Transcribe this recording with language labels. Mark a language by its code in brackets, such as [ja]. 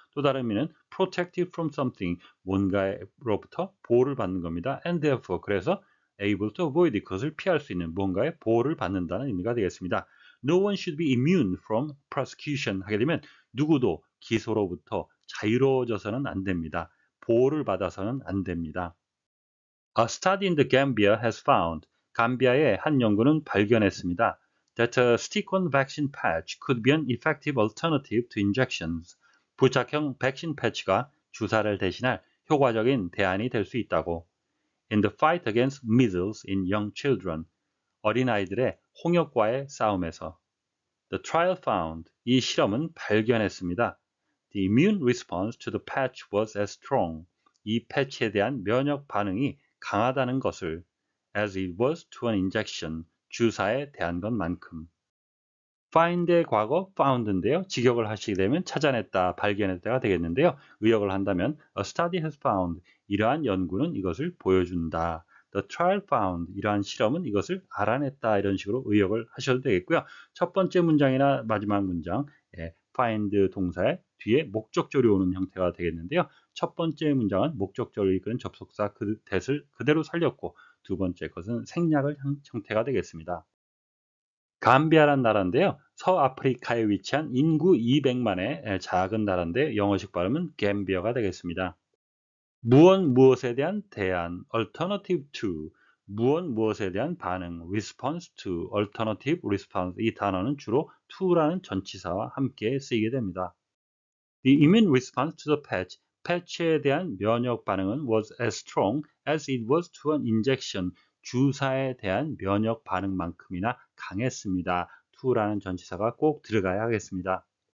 [ko] 또 다른 의미는 [en] protected from something, [ko] 뭔가로부터 보호를 받는 겁니다. [en] And therefore, [ko] 그래서 [en] able to avoid, [ko] 그것을 피할 수 있는 뭔가의 보호를 받는다는 의미가 되겠습니다. [en] No one should be immune from prosecution. [ko] 하게 되면 누구도 기소로부터 자유로워져서는 안 됩니다. 보호를 받아서는 안 됩니다. [en] A study in the Gambia has found, [ko] 감비아의 한 연구는 발견했습니다. [en] That a stick-on vaccine patch could be an effective alternative to injections. [ko] 부착형 백신 패치가 주사를 대신할 효과적인 대안이 될 수 있다고. [en] In the fight against measles in young children, [ko] 어린아이들의 홍역과의 싸움에서. [en] The trial found, [ko] 이 실험은 발견했습니다. [en] The immune response to the patch was as strong. [ko] 이 패치에 대한 면역 반응이 강하다는 것을 [en] as it was to an injection, [ko] 주사에 대한 것만큼. find의 과거 found인데요. 직역을 하시게 되면 찾아냈다, 발견했다가 되겠는데요. 의역을 한다면 [en] a study has found, [ko] 이러한 연구는 이것을 보여준다. [en] The trial found, [ko] 이러한 실험은 이것을 알아냈다, 이런 식으로 의역을 하셔도 되겠고요. 첫 번째 문장이나 마지막 문장, find 동사의 뒤에 목적절이 오는 형태가 되겠는데요. 첫 번째 문장은 목적절을 이끄는 접속사 that을 그대로 살렸고, 두 번째 것은 생략을 형태가 되겠습니다. 감비아란 나라인데요. 서아프리카에 위치한 인구 200만의 작은 나라인데 영어식 발음은 갬비아가 되겠습니다. 무엇에 대한 대안, alternative to, 무엇에 대한 반응, response to, alternative response, 이 단어는 주로 to라는 전치사와 함께 쓰이게 됩니다. [en] The immune response to the patch, [ko] 패치에 대한 면역 반응은 [en] was as strong as it was to an injection, [ko] 주사에 대한 면역 반응만큼이나 강했습니다. to라는 전치사가 꼭 들어가야 하겠습니다.